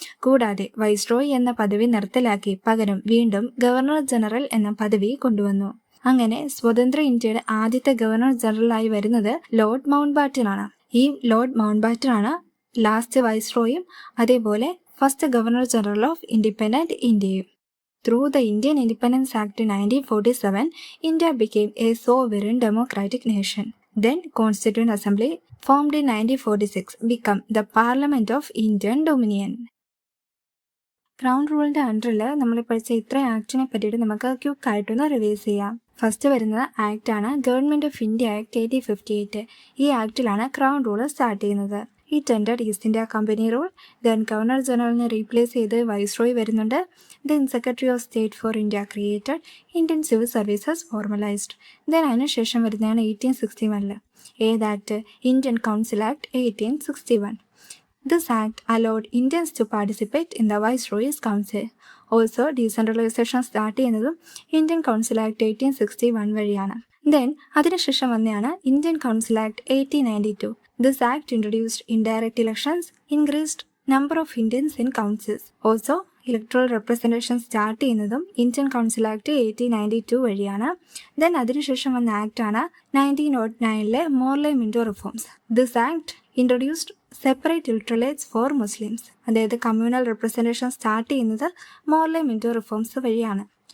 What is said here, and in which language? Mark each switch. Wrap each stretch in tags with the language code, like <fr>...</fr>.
<ml>കൂടാതെ വൈസ്രോയ് എന്ന പദവി നിർത്തലാക്കി പകരം വീണ്ടും ഗവർണർ ജനറൽ എന്ന പദവി കൊണ്ടുവന്നു. അങ്ങനെ സ്വതന്ത്ര ഇന്ത്യയുടെ ആദ്യത്തെ ഗവർണർ ജനറലായി വരുന്നത് ലോർഡ് മൗണ്ട് ബാറ്റൻ ആണ്. ഈ ലോർഡ് മൗണ്ട് ബാറ്റൻ ആണ് ലാസ്റ്റ് വൈസ്രോയും അതേപോലെ</ml> <en>First governor general of independent ഇന്ത്യയും. Through the Indian independence act 1947 India became a sovereign democratic nation. Then Constituent Assembly formed in 1946 became the Parliament of Indian Dominion.</en> <ml>Crown റൂളിന്റെ അണ്ടറിൽ നമ്മൾ പഠിച്ച ഇത്ര ആക്ടിനെ പറ്റിയിട്ട് നമുക്ക് quick ആയിട്ടൊന്ന് റിവൈസ് ചെയ്യാം. ഫസ്റ്റ് വരുന്ന ആക്ട് ആണ് ഗവൺമെന്റ് ഓഫ് ഇന്ത്യ ആക്ട് 1858. ഈ ആക്ടിലാണ് ക്രൗൺ റൂൾ സ്റ്റാർട്ട് ചെയ്യുന്നത്.</ml> <en>It ended East India company rule.</en> <ml>Then governor ജനറലിനെ replace ചെയ്ത് വൈസ്രോയ് വരുന്നുണ്ട്.</ml> <en>Then secretary of state for India created. Indian civil services formalised.</en> <ml>Then അതിനുശേഷം വരുന്നതാണ് 1861 ഏത് act? Indian council act 1861.</ml> <en>This act allowed Indians to participate in the Viceroy's Council. Also, decentralization</en> <ml>start ചെയ്യുന്നതും Indian council act 1861 വഴിയാണ്. Then അതിനുശേഷം വന്നെയാണ് Indian council act 1892.</ml> <en>This act introduced indirect elections, increased number of Indians in councils.</en> <ml>Also, electoral representation start ചെയ്യുന്നതും Indian council act 1892 വഴിയാണ്. Then അതിനുശേഷം വന്ന ആക്ടാണ് 1909 Morle Minto reforms.</ml> <en>This act introduced separate electorates for Muslims.</en> <ml>അതായത് communal representation start ചെയ്യുന്നത് Morle Minto reforms വഴിയാണ്.</ml>